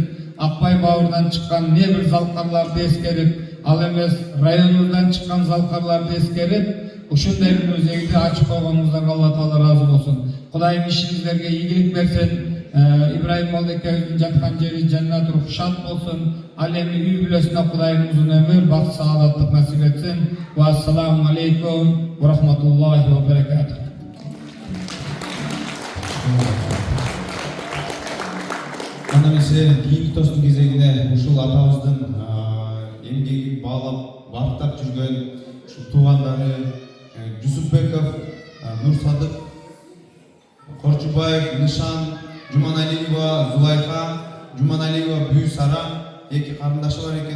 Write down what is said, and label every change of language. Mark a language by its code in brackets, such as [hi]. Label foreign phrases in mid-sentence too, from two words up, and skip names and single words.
[ky] Акбай бауырдан чыккан не бир залкарларды эскерип, ал эмес районубуздан чыккан залкарларды эскерип, ушундай музейди ачып койгонуңуздарга Алла Таала ыраазы болсун. Кудайым ишиңиздерге ийгилик берсин. Ибраим Молдекебиздин жаткан жери жаннат рух шат болсун. Ал эми үй бүлөсүнө Кудайым узун өмүр, бакыт, саадаттык насип этсин. [ar] والسلام عليكم ورحمة الله وبركاته. [ky] Анда эмесе кийинки тостун кезегине ушул атабыздын эмгеги баалап, барктап жүргөн ушул туугандары Жусупбеков, Нурсадык, Корчубаев, Нышан, Жуманалиева, Зулайха, Жуманалиева, Бүй Сара эки карындашы бар экен.